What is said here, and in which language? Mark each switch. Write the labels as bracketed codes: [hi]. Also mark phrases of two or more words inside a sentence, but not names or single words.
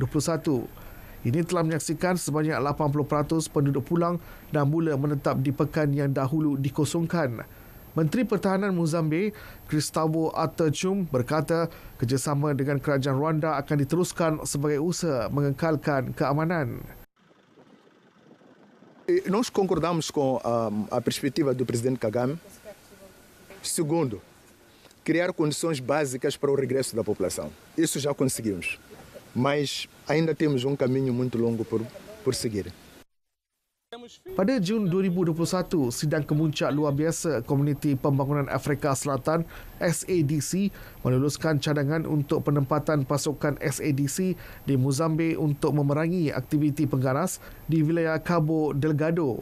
[ms] Ini telah menyaksikan sebanyak 80% penduduk pulang dan mula menetap di pekan yang dahulu dikosongkan. Menteri Pertahanan Mozambik, Gustavo Atachum berkata kerjasama dengan kerajaan Rwanda akan diteruskan sebagai usaha mengekalkan keamanan. [pt] Nós concordamos com a perspectiva do presidente Kagame. Segundo, criar condições básicas para o regresso da população. Isso já conseguimos. Mas ainda temos caminho muito longo por seguir. [ms] Pada Jun 2021, Sidang Kemuncak Luar Biasa Komuniti Pembangunan Afrika Selatan SADC meluluskan cadangan untuk penempatan pasukan SADC di Mozambik untuk memerangi aktiviti pengganas di wilayah Cabo Delgado.